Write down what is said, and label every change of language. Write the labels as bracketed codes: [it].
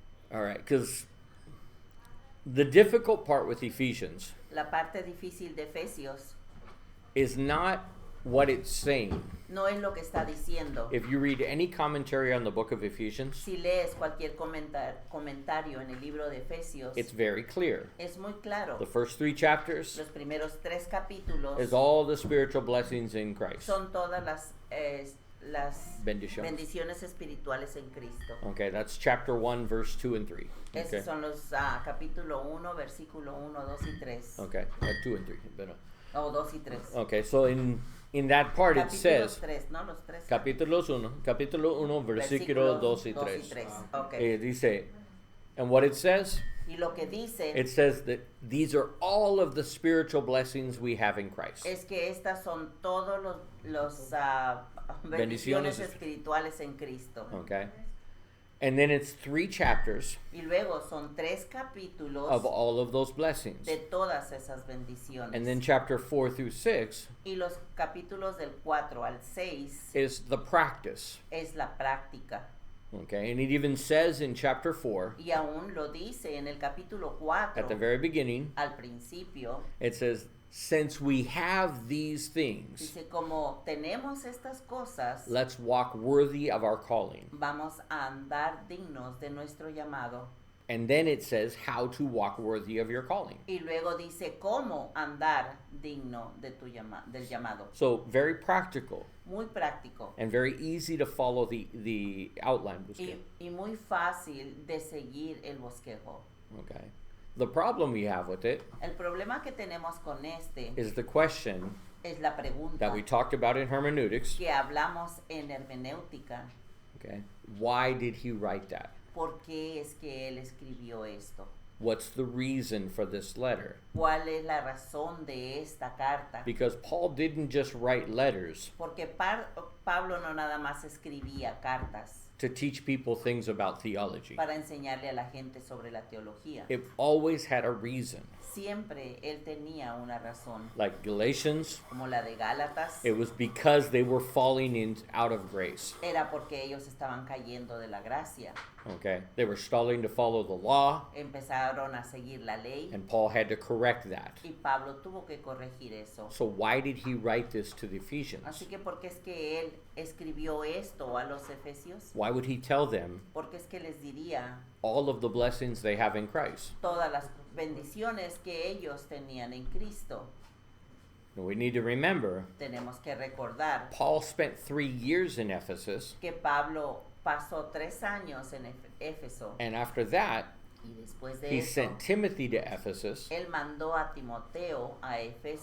[en] All right, because the difficult part with Ephesians [es] La parte difícil de Efesios [en] is not what it's saying. [es] no es lo que está diciendo. [en] If you read any commentary on the book of Ephesians, [es] Si lees cualquier comentario en el libro de Efesios, [en] it's very clear. [es] es muy claro. [en] The first 3 chapters [es] Los primeros 3 capítulos [en] is all the spiritual blessings in Christ. [es] son todas las Bendiciones. bendiciones espirituales en Cristo. [en] Okay, that's chapter 1, verse 2 and 3. Okay. [es] Esos son los capítulo 1, versículo 1, 2 y 3. [en] Okay, 2 and 3. Pero, [es] O 2 y 3. [en] okay, so in that part it [es] Capítulos [en] says [es] 3, ¿no? Los 3. capítulo 1, versículo 2 y 3. [en] Okay. Dice, and what it says? [es] Y lo que dice [en] It says that these are all of the spiritual blessings we have in Christ. [es] es que estas son todos los Bendiciones bendiciones espirituales en Cristo. [en] Okay? And then it's 3 chapters [es] Y luego son 3 capítulos [en] of all of those blessings. [es] de todas esas bendiciones. [en] And then chapter 4 through 6 [es] Y los capítulos del 4 al 6 [en] is the practice. [es] es la práctica. [en] Okay? And it even says in chapter 4, [es] Y aún lo dice en el capítulo 4, [en] at the very beginning, [es] al principio, [en] it says, since we have these things, [es] dice como tenemos estas cosas, [en] let's walk worthy of our calling. [es] vamos a andar dignos de nuestro llamado. [en] And then it says how to walk worthy of your calling. [es] Y luego dice cómo andar digno de del llamado. [en] So very practical [es] Muy práctico [en] and very easy to follow the outline. [es] y muy fácil de seguir el bosquejo. [en] Okay. The problem we have with it [es] El problema que tenemos con este [en] is the question [es] es la pregunta [en] that we talked about in hermeneutics. [es] que hablamos en hermenéutica. [en] Okay. Why did he write that? [es] ¿Por qué es que él escribió esto? [en] What's the reason for this letter? [es] ¿Cuál es la razón de esta carta? [en] Because Paul didn't just write letters [es] Porque Pablo no nada más escribía cartas [en] to teach people things about theology. [es] para enseñarle a la gente sobre la teología. [en] It always had a reason. [es] Siempre él tenía una razón, [en] Like Galatians, [es] como la de Gálatas. [en] it was because they were falling out of grace. [es] Era porque ellos estaban cayendo de la gracia. [en] Okay? They were starting to follow the law, [es] Empezaron a seguir la ley [en] and Paul had to correct that. [es] y Pablo tuvo que corregir eso. [en] So why did he write this to the Ephesians? [es] Así que ¿por qué es que él escribió esto a los efesios? [en] Why would he tell them [es] Porque es que les diría [en] all of the blessings they have in Christ? [es] todas las bendiciones que ellos tenían en Cristo. [en] We need to remember, [es] Tenemos que recordar [en] Paul spent 3 years in Ephesus, [es] que Pablo pasó 3 años en Éfeso [en] and after that, [es] y después de [en] he [es] eso [en] sent Timothy to Ephesus, [es] él mandó a Timoteo a Éfeso,